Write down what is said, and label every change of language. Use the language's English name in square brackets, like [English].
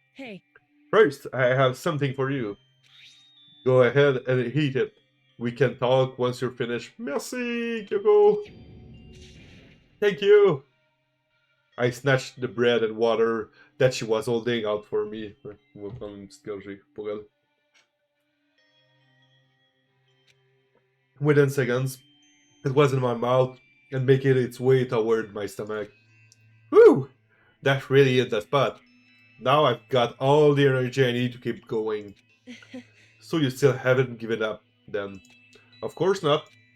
[English] Hey. First, I have something for you. Go ahead and eat it. We can talk once you're finished. [French] Merci, [English] Kyoko. Thank you. I snatched the bread and water that she was holding out for me. [French] On va prendre une petite gorgée pour elle. [English] Within seconds, it was in my mouth and making its way toward my stomach. Whew! That really is the spot. Now I've got all the energy I need to keep going. So you still haven't given up, then? Of course not.